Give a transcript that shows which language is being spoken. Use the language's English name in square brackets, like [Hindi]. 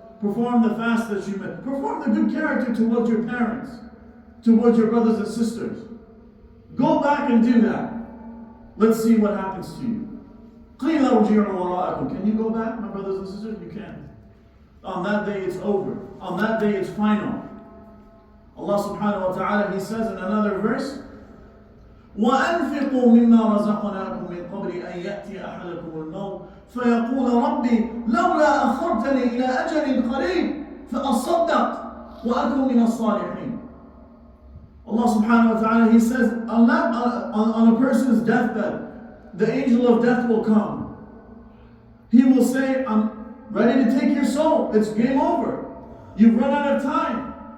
[English] Perform the fast that you missed. Perform the good character towards your parents, towards your brothers and sisters. Go back and do that. Let's see what happens to you. Can you go back, my brothers and sisters? You can. On that day it's over. On that day it's final. Allah subhanahu wa ta'ala, He says in another verse, [Arabic] وَأَنْفِقُوا مِمَّا رَزَقْنَاكُمْ مِنْ قَبْلِ أَنْ يَأْتِيَ أَحَدَكُمُ الْمَوْتُ فَيَقُولَ رَبِّي لَوْلَا أَخَّرْتَنِي إِلَى أَجَلٍ قَرِيبٍ فَأَصَّدَّقْ وَأَكُنْ مِنَ الصَّالِحِينَ. [English] Allah subhanahu wa ta'ala, He says, on a person's deathbed, the angel of death will come. He will say, I'm ready to take your soul. It's game over. You've run out of time.